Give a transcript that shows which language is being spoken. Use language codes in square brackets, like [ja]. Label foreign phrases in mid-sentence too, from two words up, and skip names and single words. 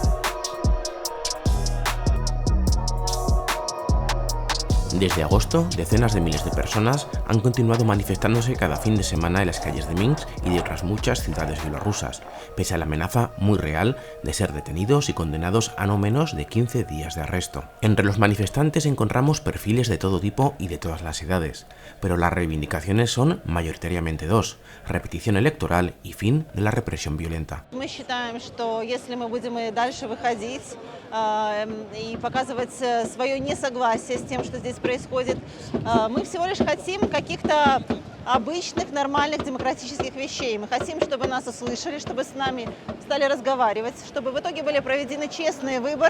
[es] Desde agosto, decenas de miles de personas han continuado manifestándose cada fin de semana en las calles de Minsk y de otras muchas ciudades bielorrusas, pese a la amenaza muy real de ser detenidos y condenados a no menos de 15 días de arresto. Entre los manifestantes encontramos perfiles de todo tipo y de todas las edades, pero las reivindicaciones son mayoritariamente dos: repetición electoral y fin de la represión violenta. [ru] И показывать свое несогласие с тем, что здесь происходит. Мы всего лишь хотим каких-то обычных, нормальных, демократических вещей. Мы хотим, чтобы нас услышали, чтобы с нами стали разговаривать, чтобы в итоге были проведены честные выборы.